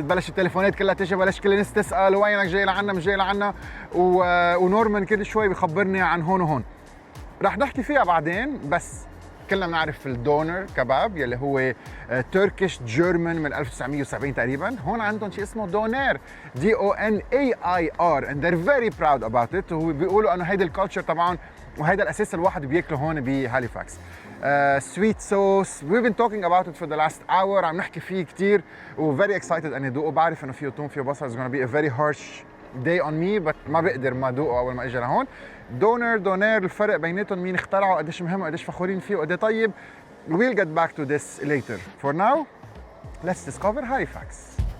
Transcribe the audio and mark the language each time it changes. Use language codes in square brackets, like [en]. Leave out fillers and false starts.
[ar] بلش التليفونات كلها تجي، بلش كل الناس تسأل وينك، جاي لعنا مش جاي لعنا، ونورمان كل شوي بخبرني عن هون وهون. رح نحكي فيها بعدين، بس كلنا بنعرف الدونر كباب يلي هو تركيش جيرمان من 1970 تقريبا. هون عندهم شيء اسمه دونير DONAIR [en] and they're very proud about it. [ar] وبيقولوا انه هيدا الكالتشر تبعهم وهيدا الاساس الواحد بياكله هون بهاليفاكس. [en] sweet sauce. We've been talking about it for the last hour. [ar] عم نحكي فيه كتير و [en] very excited [ar] اني ادوقه. بعرف انه فيه توم فيه بصل. [en] It's gonna be a very harsh day on me but [ar] ما بقدر ما ادوقه اول ما اجي لهون. دونير الفرق بيناتهم، مين اخترعه، قديش مهم وقديش فخورين فيه وقد طيب. [en] We'll get back to this later. For now, let's discover Halifax.